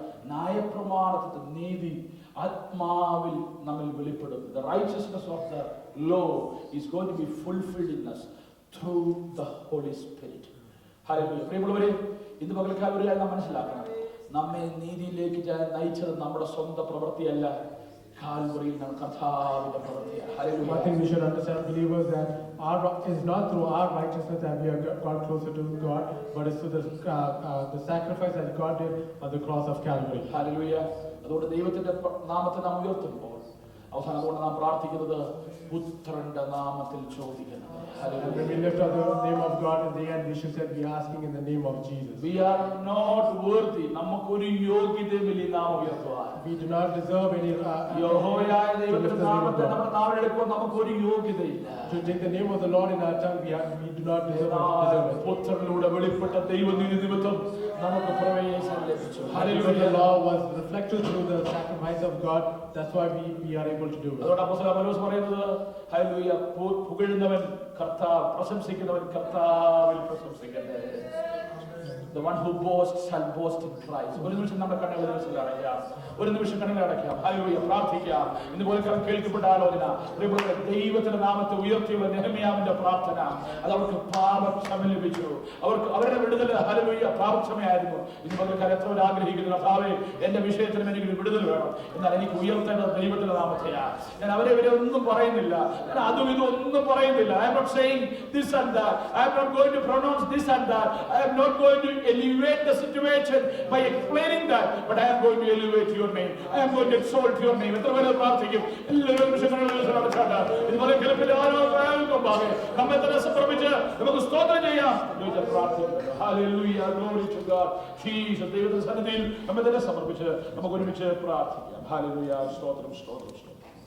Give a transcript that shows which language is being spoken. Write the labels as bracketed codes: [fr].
[ml] ന്യായപ്രമാണത്തിന്റെ നീതി ആത്മാവിൽ നമ്മിൽ വെളിപ്പെടും. [en] The righteousness of the law is going to be fulfilled in us through the Holy Spirit. [ml] Hallelujah. പ്രിയമുള്ളവരെ, ഇന്ന് പകൽക്കാലം നാം മനസ്സിലാക്കണം, നമ്മെ നീതിയിലേക്ക് നയിച്ചത് നമ്മുടെ സ്വന്തം പ്രവൃത്തിയല്ല, കാൽവറിയിൽ നാം കർത്താവിന്റെ പ്രവൃത്തിയാണ്. Hallelujah. [en] One thing we should understand, believers, that it's not through our righteousness that we have got closer to God, but it's through the sacrifice that God did on the cross of Calvary. [ml] Hallelujah. അതുകൊണ്ട് ദൈവത്തിന്റെ നാമത്തെ നാം ഉയർത്തുമ്പോൾ അവസാനം അതുകൊണ്ട് നാം പ്രാർത്ഥിക്കുന്നത് പുത്രന്റെ നാമത്തിൽ ചോദിക്കണം. [en] When we lift up the name of God in the end, we should say we are asking in the name of Jesus. We are not worthy. [ml] നമുക്കൊരു യോഗ്യതയുമില്ല ഈ നാമം ഉയർത്തുവാൻ. [en] We do not deserve any [ml] യഹോവയായ ദൈവത്തിന്റെ നാമത്തെ നമ്മുടെ നാവിലെടുക്കുമ്പോൾ നമുക്കൊരു യോഗ്യതയില്ല. [en] To take the name of the Lord in our tongue, we do not deserve it. [ml] പുത്രനിലൂടെ വെളിപ്പെട്ട ദൈവനീതി നിമിത്തം നമുക്ക് പ്രവേശനം ലഭിച്ചു. [en] Hallelujah. The law was reflected through the sacrifice of God. That's why we are able to do it. [ml] അതുകൊണ്ട് അപ്പോസ്തലൻ പൗലോസ് പറയുന്നത് hallelujah, പുകഴുന്നവൻ കർത്താവ്, പ്രശംസിക്കുന്നവൻ കർത്താവിൽ പ്രശംസിക്കട്ടെ. [en] The one who boasts shall boast in Christ. [ml] ഒരു നിമിഷം നമ്മുടെ കണ്ണുകൾ അടയ്ക്കാം. ഒരു നിമിഷം കണ്ണുകൾ അടയ്ക്കാം. ഹല്ലേലൂയ. പ്രാർത്ഥിക്കാം. ഇതുപോലെ കേൾക്കപ്പെട്ട ആലോചന ദൈവത്തിന്റെ നാമത്തെ ഉയർത്തിയുള്ള നെഹെമ്യാവിന്റെ പ്രാർത്ഥന, അത് അവർക്ക് പാപക്ഷമ ലഭിച്ചു. അവരുടെ വിടുതൽ ഹല്ലേലൂയ പാപക്ഷമയായിരുന്നു. ഇതുപോലെ എത്ര ആഗ്രഹിക്കുന്നു, കർത്താവേ എന്റെ വിഷയത്തിലും എനിക്ക് വിടുതൽ വേണം, എന്നാൽ എനിക്ക് ഉയർത്തേണ്ടത് ദൈവത്തിന്റെ നാമത്തെയാണ്. ഞാൻ അവരെ ഇവരെ ഒന്നും പറയുന്നില്ല, ഞാൻ അതും ഇതും ഒന്നും പറയുന്നില്ല. [en] I am not saying this and that. I am not going to pronounce this and that. I am not going to elevate the situation by explaining that, but I am going to elevate your name. I am going to exalt your name. [ml] എത്ര പേര് പ്രാർത്ഥിക്കും? എല്ലാവരും ഇതുപോലെ കേൾപ്പില്ല നമ്മെ തന്നെ സമർപ്പിച്ച് നമുക്ക് സ്തോത്രം ചെയ്യാം. Hallelujah. [en] Glory to God. [ml] Jesus, ദൈവത്തിന്റെ സന്നിധിയിൽ നമ്മെ തന്നെ സമർപ്പിച്ച് നമുക്ക് ഒരുമിച്ച് പ്രാർത്ഥിക്കാം. ഹല്ലേലൂയ. സ്തോത്രം സ്തോത്രം സ്തോത്രം